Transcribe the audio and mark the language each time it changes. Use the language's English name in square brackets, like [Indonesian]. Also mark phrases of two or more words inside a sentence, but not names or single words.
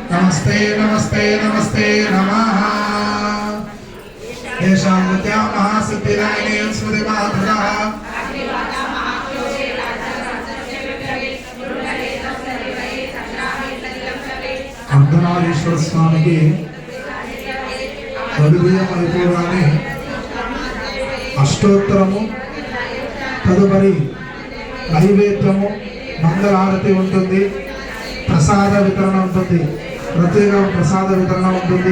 [Sanskrit] नमस्ते नमस्ते नमस्ते नमः येषां विद्या महासिद्धिदायिनी स्मृतिमातृका [Hindi] अर्धनारीश्वर स्वामी की [Telugu] అయిపోగానే అష్టోత్తరము తదుపరి నైవేద్యము మంగళారతి ఉంటుంది, ప్రసాద వితరణ ఉంటుంది, ప్రత్యేక ప్రసాద వితరణ ఉంటుంది.